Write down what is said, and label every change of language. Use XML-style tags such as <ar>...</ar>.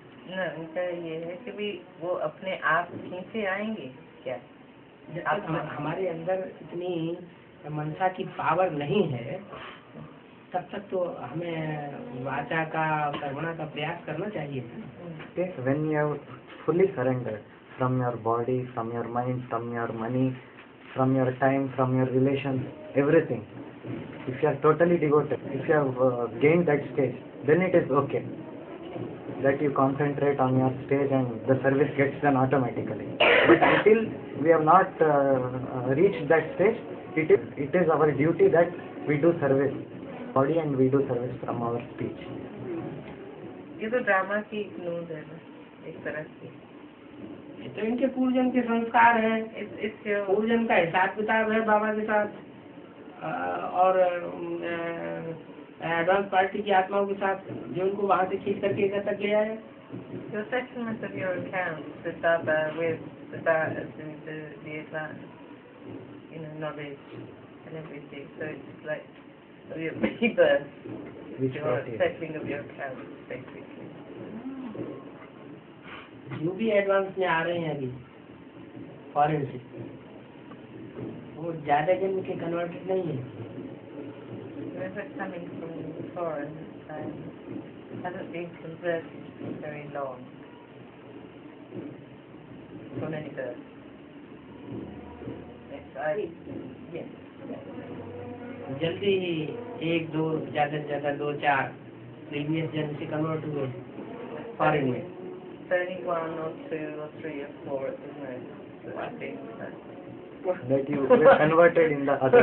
<hi>ना उनका ये है कि भी वो अपने आप खींचे आएंगे क्या? जब तक हमारे अंदर इतनी मनसा की पावर नहीं है तब तक तो हमें वाचा का कर्मणा का प्रयास करना चाहिए।</hi> <en>Yes, when you have fully surrendered from your body, from your mind, from your money, from your time, from your relations, everything. If you are totally devoted, if you have gained that stage, then it is okay that you concentrate on your stage and the service gets done automatically. But until we have not reached that stage, it is our duty that we do service body and we do service from our speech.</en> <hi>ये तो drama की news है ना एक तरह से। ये तो इनके पूर्वजन्म के संस्कार हैं, पूर्वजन्म का हिसाब किताब है बाबा के साथ और एडवांस पार्टी की आत्माओं के साथ जो उनको वहाँ से खींच करके इधर तक ले आए।</hi> <en>Your settlement of your accounts with Baba, with the advance, knowledge and everything. So it's like your rebirth, your settling of your accounts, basically.</en> <hi>जो भी एडवांस में आ रहे हैं अभी फॉरेन से, वो ज्यादा जन्म के कन्वर्टेड नहीं है।</hi> <en>Whoever coming from foreign hasn't been converted very long, from any birth. Yes.</en> <hi>जल्दी ही 1, 2 ज्यादा से ज्यादा 2, 4 प्रीवियस जन्म से कन्वर्ट हुए फॉरेन में।</hi> <en>Only 1 or 2 or 3 or 4 at the most. So I think That you were converted in the other.</en>